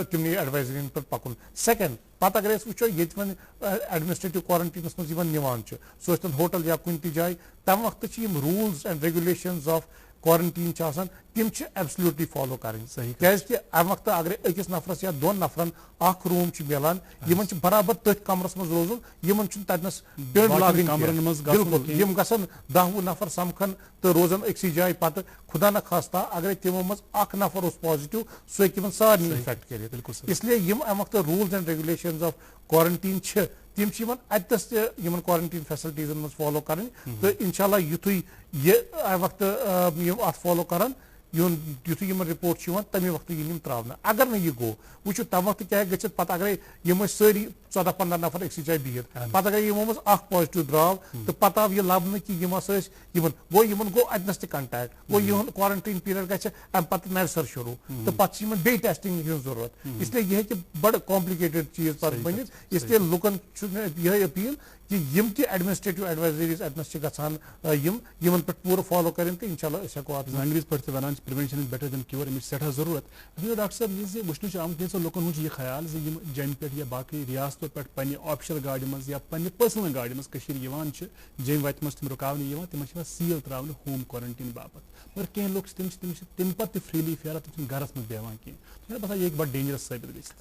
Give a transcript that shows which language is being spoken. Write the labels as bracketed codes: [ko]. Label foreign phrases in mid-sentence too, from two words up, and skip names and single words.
[ks] تِمنٕے ایڈوایزرین پٮ۪ٹھ پکُن سیکنڈ پتہٕ اگر أسۍ وٕچھو ییٚتہِ وۄنۍ ایڈمنسٹریٹِو کوارنٹیٖنس منٛز یِوان نِوان چھِ سُہ ٲسۍتن ہوٹل یا کُنہِ تہِ جایہِ تمہِ وقتہٕ چھِ یِم [en] rules and regulations of quarantine [ks] چھِ آسان تِم چھِ [en] absolutely follow [ks] کرٕنۍ کیازکہِ امہِ وقتہٕ اگرے أکِس نفرس یا 2 نفرن اکھ روٗم چھُ مِلان یِمن چھِ برابر تٔتھۍ کمرس منٛز روزُن یِمن چھُنہٕ تتنس ٹٔنٛڈ لاگٕنۍ بِلکُل یِم گژھن 10-20 نفر سمکھن تہٕ روزن أکسٕے جایہِ پتہٕ [ur] خدا نہ خاستہ [ks] اگرے تِمو منٛز اکھ نفر اوس پازٹِو سُہ ہیٚکہِ یِمن سارنٕے اِنفیکٹ کٔرِتھ [ur] اس لیے [ks] یِم امہِ وقتہٕ [en] rules and regulations of quarantine [ks] چھِ تِم چھِ یِمن اتنس تہِ یِمن کوارنٹیٖن فیسلٹیٖزن منٛز فالو کرٕنۍ تہٕ انشاء اللہ یِتھُے یہِ امہِ وقتہٕ یِم اتھ فالو کرن یُتھُے یِمن رِپورٹ چھُ یِوان تمے وقتہٕ یِن یِم تراونہٕ اگر نہٕ یہِ گوٚو وٕچھو تمہِ وقتہٕ کیاہ ہیٚکہِ گٔژھِتھ پتہٕ اگرے یِم ٲسۍ سٲری 14-15 نفر أکسٕے جایہِ بِہِتھ پتہٕ اگر یِمو منٛز اکھ پازٹِو درٛاو تہٕ پتہٕ آو یہِ لبنہٕ کہِ یِم ہسا ٲسۍ یِمن گوٚو اتنس تہِ کنٹیکٹ گوٚو یِہُنٛد [en] quarantine period [ks] گژھِ امہِ پتہٕ نرِ سر شروٗع تہٕ پتہٕ چھِ یِمن بیٚیہِ ٹیسٹنگ ہٕنٛز ضروٗرت [ur] اس لیے [ks] یہِ ہیٚکہِ بڑٕ کامپلِکیٹڈ چیٖز پتہٕ بٔنِتھ [ur] اس لیے [ks] لُکن چھُ یِہے أپیٖل کہِ یِم تہِ [en] administrative advisories [ks] اتنس چھِ گژھان یِمن پٮ۪ٹھ پوٗرٕ فالو کرٕنۍ تہٕ انشاء اللہ أسۍ ہٮ۪کو اتھ انگریز پٲٹھۍ تہِ ونان چھِ [en] prevention is better than cure [ks] امِچ سٮ۪ٹھاہ ضروٗرت ڈاکٹر صٲب یہِ زِ وٕچھنہٕ چھُ آمُت کینٛژھو لُکن ہُنٛد چھُ یہِ خیال زِ یِم جیٚمہِ پٮ۪ٹھ یا باقٕے ریاستو پٮ۪ٹھ پننہِ آفشل گاڑِ منٛز یا پننہِ پٔرسنل گاڑِ منٛز کٔشیٖرِ یِوان چھِ جیٚمہِ وتہِ منٛز تِم رُکاونہٕ یِوان تِمن چھِ یِوان سیٖل تراونہٕ [en] home quarantine [ks] باپتھ مگر کینٛہہ لُکھ چھِ تِم چھِ تمہِ پتہٕ تہِ فریلی پھیران تِم چھِنہٕ گرس منٛز بیٚہوان کینٛہہ مےٚ باسان یہِ ہیٚکہِ بڑٕ ڈینجرس ثٲبت گٔژھِتھ